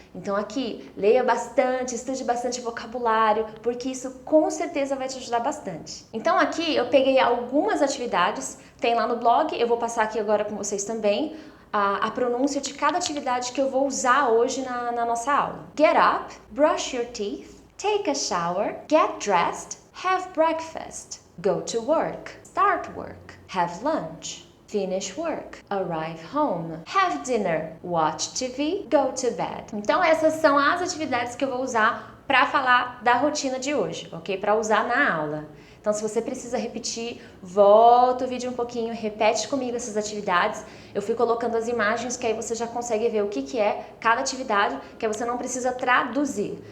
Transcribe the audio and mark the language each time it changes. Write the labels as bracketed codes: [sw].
[pt] Então aqui, leia bastante, estude bastante vocabulário, porque isso com certeza vai te ajudar bastante. Então aqui eu peguei algumas atividades, tem lá no blog, eu vou passar aqui agora com vocês também a pronúncia de cada atividade que eu vou usar hoje na nossa aula. [en] Get up, brush your teeth, take a shower, get dressed, have breakfast, go to work, start work, have lunch, finish work, arrive home, have dinner, watch TV, go to bed. [pt] Então essas são as atividades que eu vou usar para falar da rotina de hoje, ok? Para usar na aula. Então, se você precisa repetir, volta o vídeo um pouquinho, repete comigo essas atividades. Eu fui colocando as imagens, que aí você já consegue ver o que é cada atividade, que aí você não precisa traduzir.